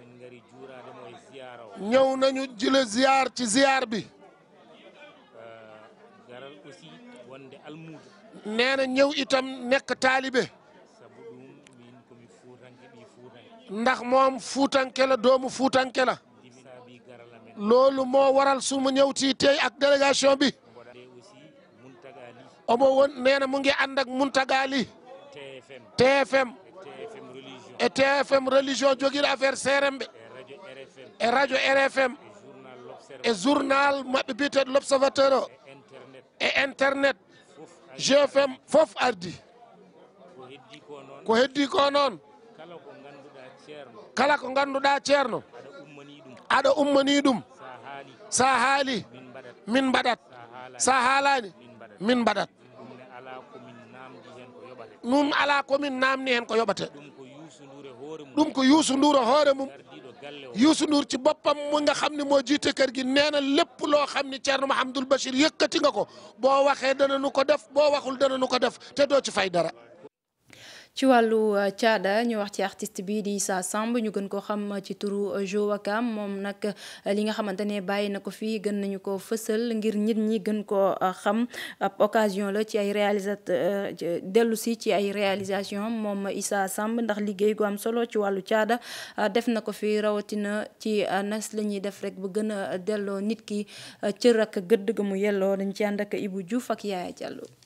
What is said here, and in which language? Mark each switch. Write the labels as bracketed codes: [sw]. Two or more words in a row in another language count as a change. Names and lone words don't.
[wo] ñëw nañu jële ziar ci ziar bi nee na ñëw itam nekk taalibe ndax moom fuutanke la doomu fuutanke la loolu moo waral su ma ñëw ci tey ak délégation bi [ff] omo won [wo] nee na mu ngi ànd ak [ff] Muntagali TFM et TFM religion jogir affaire serembe e radio RFM e journal maɓɓe biyeteɗo l'observateur o e internet GFM fof ardi ko heddi ko noon kala ko ganduɗa ceerno aɗa ummani ɗum sa haali min mbaɗat sa haalani min mbaɗat ɗum ala komin namni hen ko yoɓate ɗum ko Youssou Ndour hoore mum [wo] Youssou Ndour ci boppam mu nga xam ne moo jiite kër gi nee na lépp loo xam ne Thierno Mouhamadoul Bachir yëkkati nga ko boo waxee dana nu ko def boo waxul dana nu ko def te doo ci fay dara. ci wàllu caada ñu wax ci artiste bi di Issa Samb ñu gën koo xam ci turu Jo Wakam moom nag li nga xamante ne bàyyi na ko fii gën nañu ko fësal ngir nit ñi gën koo xam ab occasion la ci ay dellu si ci ay réalisation moom Issa Samb ndax liggéey gu am solo ci wàllu caada def na ko fi rawatina ci nas la ñuy def rek bu gën a delloo nit ki cër ak gëdd ga mu yelloo dañ ci ànd ak Ibou Diouf ak Yaaya Diallo.